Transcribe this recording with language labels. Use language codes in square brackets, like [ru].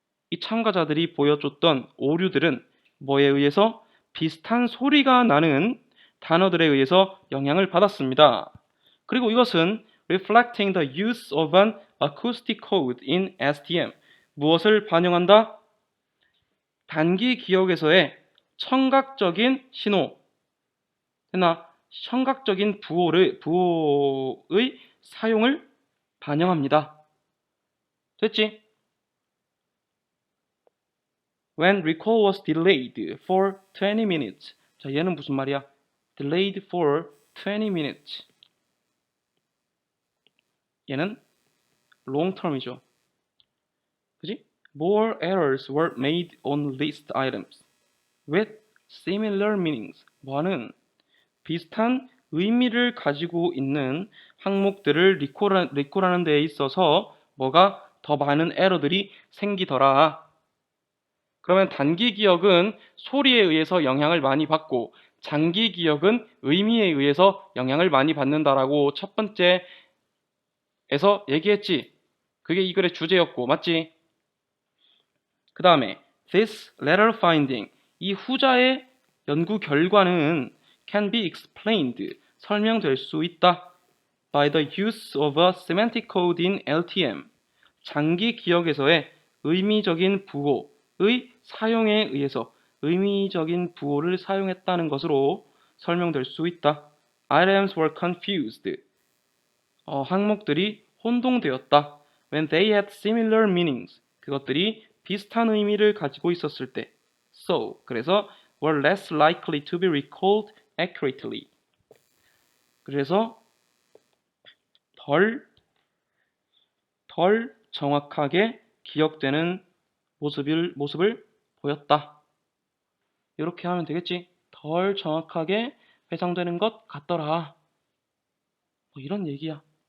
[ko] 이 참가자들이 보여줬던 오류들은 뭐에 의해서? 비슷한 소리가 나는 단어들에 의해서 영향을 받았습니다. 그리고 이것은 [en] reflecting the use of an acoustic code in STM. [ko] 무엇을 반영한다? 단기 기억에서의 청각적인 신호, 청각적인 부호의 사용을 반영합니다. 됐지? [en] When recall was delayed for 20 minutes. [ko] 자, 얘는 무슨 말이야? [en] Delayed for 20 minutes. [ko] 얘는 long term이죠. 그지? [en] More errors were made on list items with similar meanings. [ko] 뭐하는? 비슷한 의미를 가지고 있는 항목들을 리콜하는 데에 있어서 뭐가 더 많은 에러들이 생기더라. 그러면 단기 기억은 소리에 의해서 영향을 많이 받고 장기 기억은 의미에 의해서 영향을 많이 받는다라고 첫 번째에서 얘기했지. 그게 이 글의 주제였고, 맞지? 그 다음에 [en] this latter finding, [ko] 이 후자의 연구 결과는 [en] can be explained [ko] 설명될 수 있다. [en] by the use of a semantic code in LTM. [ko] 장기 기억에서의 의미적인 부호의 사용에 의해서 의미적인 부호를 사용했다는 것으로 설명될 수 있다. [en] Items were confused. [ko] 항목들이 혼동되었다. [en] When they had similar meanings. [ko] 그것들이 비슷한 의미를 가지고 있었을 때. [en] So, [ko] 그래서 [en] were less likely to be recalled accurately. [ko] 그래서 덜 정확하게 기억되는 모습을 보였다. 이렇게 하면 되겠지. 덜 정확하게 회상되는 것 같더라. 뭐 이런 얘기야.